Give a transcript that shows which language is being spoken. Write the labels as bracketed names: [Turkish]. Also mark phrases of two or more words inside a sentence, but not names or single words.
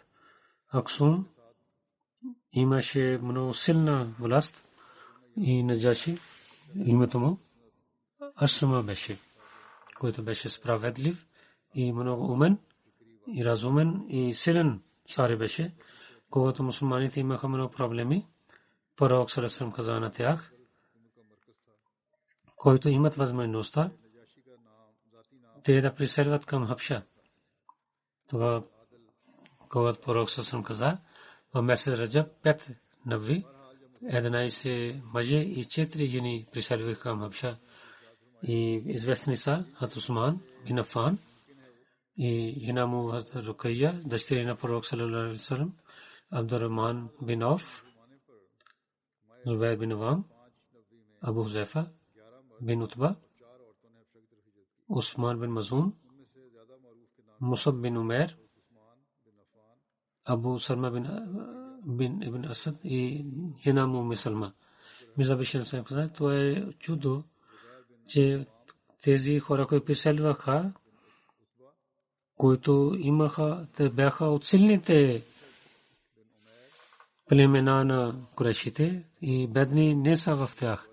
[Bulgarian] Аксум имаше много силна власт и Наджаши, името му Асма беше, който беше справедлив и много умен и разумен и силен цар беше. Когато мусулманите имаха много проблеми, пророк [Arabic] صلى الله عليه وسلم [Bulgarian] каза на тях, които имат възможността, те да преселват към Хабша. Това, когато пророк [Arabic] صلى الله عليه وسلم [Bulgarian] каза, в месец Раджаб 5 нави, 11 мъже и 4 жени преселваха към Хабша. И известни са Хазрат Усман бин Афан и жена му Хазрат Рукайя, дъщеря на пророк [Arabic] صلى الله عليه وسلم, [Bulgarian] Абдурахман бин Ауф, Зубайр бин Авам, Абу Хузайфа бин Утба, Усман бин Мазун, Мусаб бин Умейр, Абу Салма бин Ибн Асад и жена му Умми Салма. Мирза Башир Ахмед каза, това е чудо, че тези хора, които преселваха, които имаха, те бяха от силните племена на курайшите и бедни не са в тях.